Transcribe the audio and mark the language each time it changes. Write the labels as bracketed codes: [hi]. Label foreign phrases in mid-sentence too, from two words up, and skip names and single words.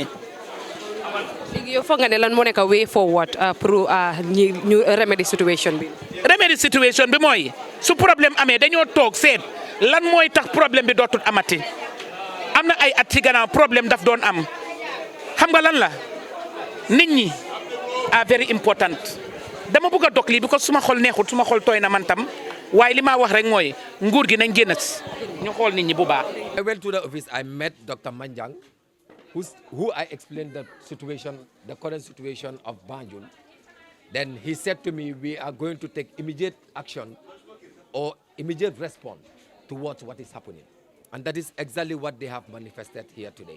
[wo] léegi yow foog nga ne lan moo nekk [en] way forward [wo] pour ñu remedy situation bi. remedy situation bi mooy su problème amee dañoo toog seet lan mooy tax problème bi dootul amati am na ay at ci gannaaw problème daf doon am xam nga lan la nit ñi [en] are very important [wo] dama bëgg a dog lii because suma xol neexut suma xol tooy na man tam waaye li ma wax rek mooy nguur gi nañ génn ñu xool nit ñi bu baax. [en] I went to the office. I met Dr. Manjang, who I explained the situation, the current situation of Banjul. Then he said to me, we are going to take immediate action or immediate response towards what is happening. And that is exactly what they have manifested here today.